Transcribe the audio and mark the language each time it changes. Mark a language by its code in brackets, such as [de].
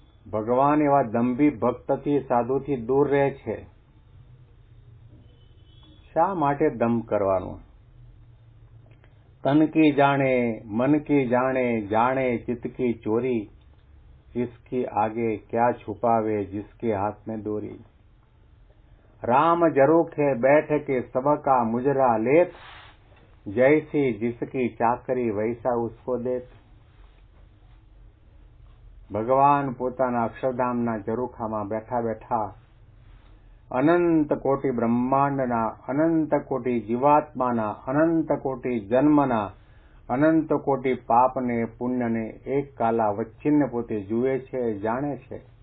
[gu] ભગવાન એવા દંભી ભક્તથી સાધુથી દૂર રહે છે. શા માટે દંભ કરવાનું? [hi] તન કી જાણે મન કી જાણે જાણે ચિત્ત કી ચોરી, इसकी आगे क्या छुपावे जिसके हाथ में डोरी. राम जरूखे बैठ के सबका मुजरा लेत, जैसी जिसकी चाकरी वैसा उसको देत. [gu] ભગવાન પોતાના અક્ષરધામના ઝરૂખામાં બેઠા બેઠા અનંત કોટી બ્રહ્માંડના, અનંત કોટી જીવાત્માના, અનંત કોટી જન્મના, અનંત કોટી પાપને પુણ્યને એક કાલા વચ્છિન્ન પોતે જુએ છે, જાણે છે.